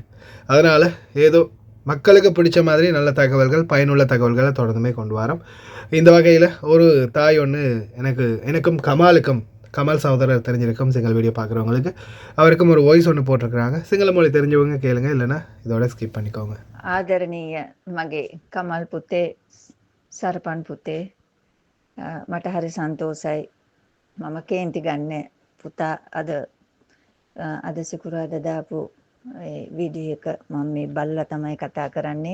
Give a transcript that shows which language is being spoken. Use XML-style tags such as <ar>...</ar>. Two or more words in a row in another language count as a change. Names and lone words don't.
<ta>அதனால் ஏதோ மக்களுக்கு பிடிச்ச மாதிரி நல்ல தகவல்கள், பயனுள்ள தகவல்களை தொடர்ந்துமே கொண்டு வரோம். இந்த வகையில் ஒரு தாய் ஒன்று எனக்கும் கமால் சகோதரர் தெரிஞ்சிருக்கும் சிங்கள வீடியோ பார்க்குறவங்களுக்கு, அவருக்கும் ஒரு வாய்ஸ் ஒன்று போட்டிருக்கிறாங்க. சிங்கள மொழி தெரிஞ்சவங்க கேளுங்க, இல்லைன்னா இதோட ஸ்கிப் பண்ணிக்கோங்க.</ta> <si>ආදරණීය මගේ කමල් පුතේ, සරපන් පුතේ, මට හරි සන්තෝසයි. මම කේන්ති ගන්න පුතා අද සිකුරාදා දාපු වීඩියෝ එක මම මේ බලලා තමයි කතා කරන්නේ.</si>